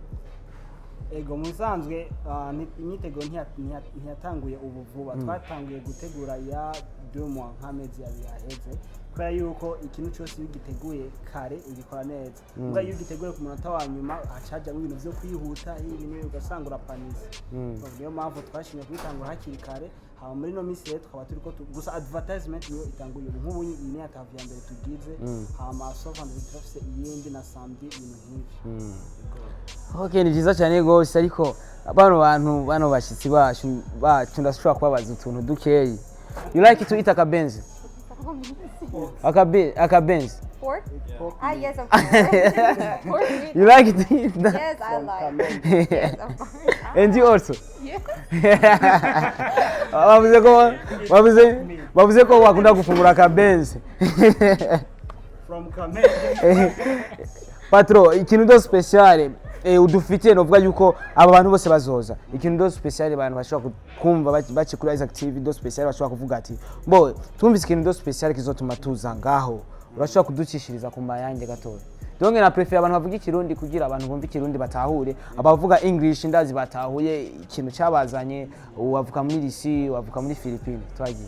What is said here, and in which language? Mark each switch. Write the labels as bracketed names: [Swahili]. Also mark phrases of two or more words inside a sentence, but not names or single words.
[Rundi] Ego musanzwe imyitego ntiyatanguye ubu vuba twatanguye gutegura ya 2 mois nk'amezi yaheze kubera yuko ikintu cyose bigiteguye kare ugikora neza ubwo iyo ugiteguye ku munota wa nyuma hacaja mu bintu byo kwihuta ibintu ugasangura panisi niyo mpamvu twashimye kubitangura hakiri kare haba muri no misi rero twaba turiko gusa advertisement niyo itanguye nk'ubu iyi yatavya mbere tugize hama sofa ndifise iyindi na samedi ibintu nk'ivyo. Okay, ni vyiza cyane gose ariko bano bashitsi bacu ndashobora kubabaza utuntu dukeyi. [English] You like to eat akabenzi? [Rundi] Akabenzi? [English] Pork? Yes, of course. Pork meat. You like to eat that? Yes, I like. Yes, of course. And you also? Yes. [Rundi] Bavuze ko wakunda gufungura akabenzi. [English] From Kamenge. [Rundi] Patro, ikintu do special udufitiye novuga yuko aba bantu bose bazoza ikintu do special abantu bashobora kumva baci kuri Isaac TV do special bashobora kuvuga ati mbo twumvise ikintu do special kizotuma tuza ngaho urashobora kuducishiriza ku mayange gatoya donc na prefer abantu bavuga ikirundi kugira abantu bumva ikirundi batahure abavuga English ndazi batahuye ikintu cyabazanye wavuka muri Risi wavuka muri Philippines twagiye.